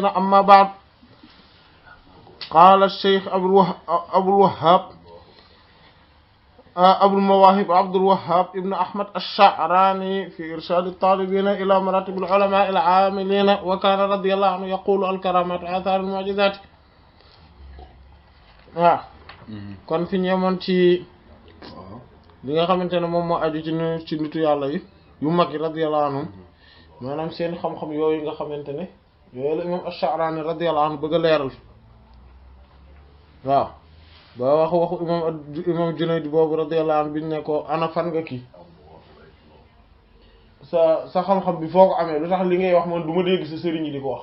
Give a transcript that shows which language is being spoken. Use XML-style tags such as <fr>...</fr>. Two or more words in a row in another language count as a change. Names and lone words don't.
<ar>أما بعد، قال الشيخ أبو الوهاب أبو المواهب عبد الوهاب ابن أحمد الشعراني في إرشاد الطالبين إلى مراتب العلماء العاملين، وكان رضي الله عنه يقول الكرامات آثار المعجزات.</ar> <wo>kon fi ñemoon ci li nga xamante ne moom moo aju ci nitu yàlla yi yu mag yi</wo> <ar>رضي الله عنهم,</ar> <wo>maanaam seen xam-xam yooyu nga xamante ne yooyu la imam ash-Sha'rani</wo> <ar>رضي الله عنه</ar> <wo>bëgg a leeral. waaw ba waxu imam Junayd boobu</wo> <ar>رضي الله عنه</ar> <wo>biñ ne ko ana fan nga kii sa xam-xam bi foo ko amee lu tax li ngay wax man du ma dégg sa sëriñ yi di ko wax.</wo>